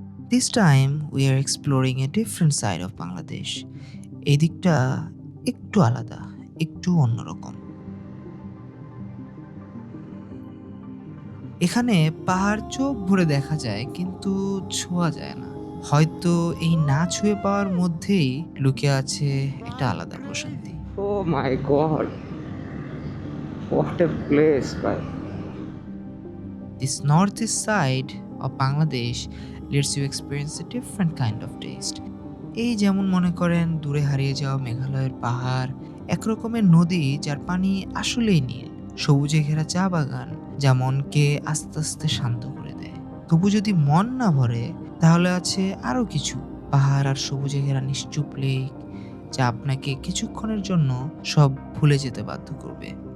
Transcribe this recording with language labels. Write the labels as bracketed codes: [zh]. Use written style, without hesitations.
[en] This time we are exploring a different side of Bangladesh. [bn] এই দিকটা একটু আলাদা, একটু অন্যরকম। এখানে পাহাড় চোখ ভরে দেখা যায় কিন্তু ছোঁয়া যায় না। হয়তো এই না ছুঁয়ে পাওয়ার মধ্যেই লুকিয়ে আছে একটা আলাদা প্রশান্তি। [en] Oh my god, what a place, bhai. This northeast side of Bangladesh lets you experience a different kind of taste. [bn] এই যেমন মনে করেন দূরে হারিয়ে যাওয়া মেঘালয়ের পাহাড়, একরকমের নদী যার পানি আসলেই নীল, সবুজে ঘেরা চা বাগান যা মনকে আস্তে আস্তে শান্ত করে দেয়। তবু যদি মন না ভরে তাহলে আছে আরো কিছু, পাহাড় আর সবুজে ঘেরা নিশ্চুপ লেক যা আপনাকে কিছুক্ষণের জন্য সব ভুলে যেতে বাধ্য করবে।